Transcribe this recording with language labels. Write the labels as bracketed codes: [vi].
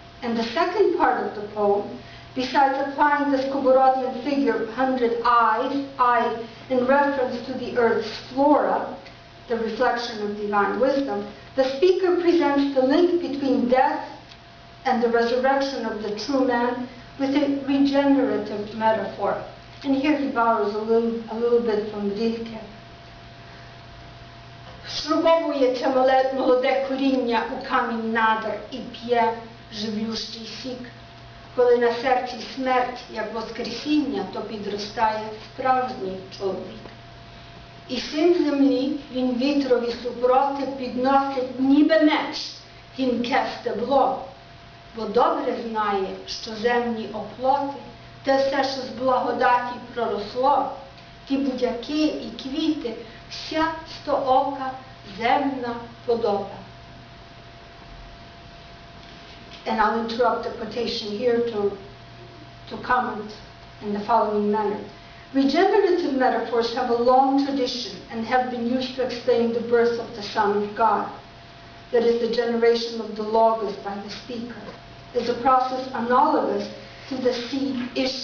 [en] And the second part of the poem, besides applying the Skovorodian figure 100 eyes in reference to the earth's flora, the reflection of divine wisdom, the speaker presents the link between death and the resurrection of the true man with a regenerative metaphor. And here he borrows a little bit from Rilke. [uk] Шрубовується молоде коріння у камінь надр і п'є живлющий сік. Коли на серці смерть, як воскресіння, то підростає справжній чоловік. І син землі, він вітрові супроти підносить ніби меч, гінке стебло, бо добре знає, що земні оплоти, те все, що з благодаті проросло, ті будяки і квіти, вся стоока земна подоба. [en] And I'll interrupt the quotation here to comment in the following manner. Regenerative metaphors have a long tradition and have been used to explain the birth of the Son of God, that is, the generation of the Logos by the speaker, is a process analogous to the seed issue.